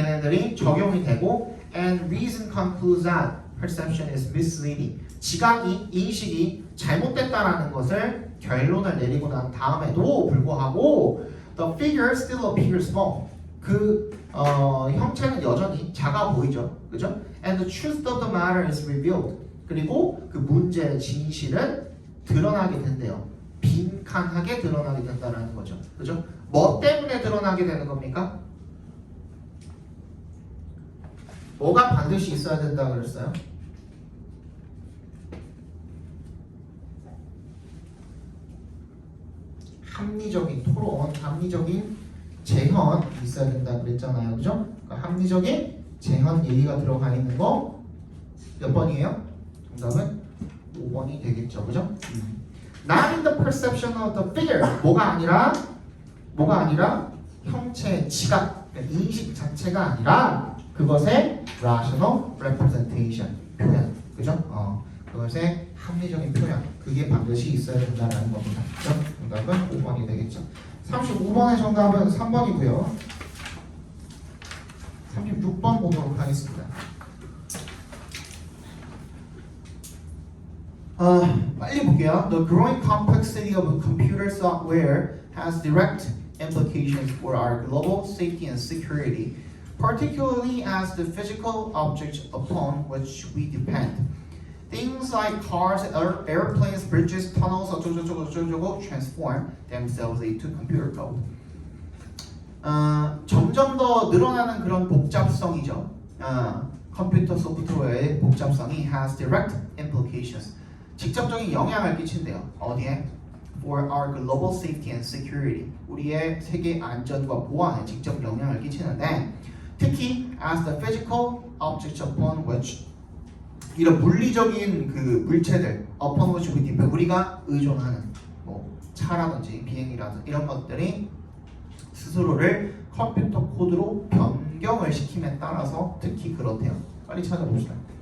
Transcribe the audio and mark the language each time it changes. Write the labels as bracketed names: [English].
[Korean] 걔네들이 적용이 되고 [English] and reason concludes that perception is misleading. [Korean] 지각이, 인식이 잘못됐다라는 것을 결론을 내리고 난 다음에도 불구하고 [English] the figure still appears small. [Korean] 그 형체는 여전히 작아 보이죠, 그죠? [English] And the truth of the matter is revealed. [Korean] 그리고 그 문제의 진실은 드러나게 된대요. 빈칸하게 드러나게 된다라는 거죠, 그죠? 뭐 때문에 드러나게 되는 겁니까? 뭐가 반드시 있어야 된다 그랬어요? 합리적인 토론, 합리적인 재현이 있어야 된다 그랬잖아요, 그죠? 그러니까 합리적인 재현 얘기가 들어가 있는 거 몇 번이에요? 정답은 5번이 되겠죠, 그죠? [English] Not in the perception of the figure. [Korean] 뭐가 아니라 형체의 지각, 인식 자체가 아니라 그것의 [English] rational representation, [Korean] 표현, 그죠? 그것의 합리적인 표현 그게 반드시 있어야 된다는 겁니다. 그죠? 정답은 5번이 되겠죠. 35번의 정답은 3번이고요. 36번 보도록 하겠습니다. 빨리 볼게요. [English] The growing complexity of computer software has direct implications for our global safety and security, particularly as the physical objects upon which we depend. Things like cars, airplanes, bridges, tunnels, [Korean] 어쩌고저쩌고 [English] transform themselves into computer code. [Korean] 점점 더 늘어나는 그런 복잡성이죠. 컴퓨터 소프트웨어의 복잡성이 [English] has direct implications. [Korean] 직접적인 영향을 끼친대요. 어디에? [English] For our global safety and security. [Korean] 우리의 세계 안전과 보안에 직접 영향을 끼치는데 특히 [English] as the physical objects upon which [Korean] 이런 물리적인 그 물체들 [English] upon which we depend [Korean] 우리가 의존하는 뭐 차라든지 비행기라든지 이런 것들이 스스로를 컴퓨터 코드로 변경을 시킴에 따라서 특히 그렇대요. 빨리 찾아봅시다.